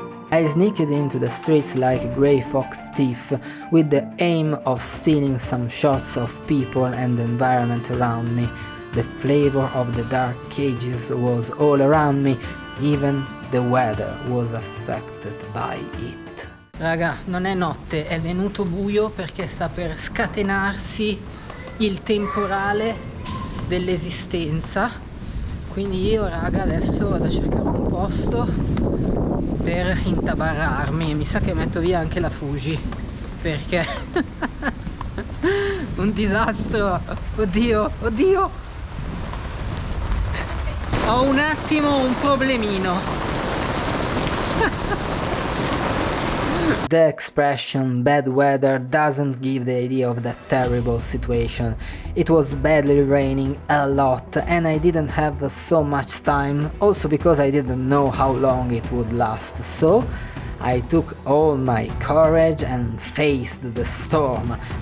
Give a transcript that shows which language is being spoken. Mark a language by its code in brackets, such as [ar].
[en] I sneaked into the streets like a grey fox thief, with the aim of stealing some shots of people and the environment around me. The flavor of the dark cages was all around me, even the weather was affected by it. [it] Raga, non è notte, è venuto buio perché sta per scatenarsi il temporale dell'esistenza. quindi io raga adesso vado a cercare un posto per intabarrarmi e mi sa che metto via anche la Fuji perché un disastro, oddio, ho un attimo un problemino. [en] The expression bad weather doesn't give the idea of that terrible situation. It was badly raining a lot and I didn't have so much time, also because I didn't know how long it would last. So I took all my courage and faced the storm.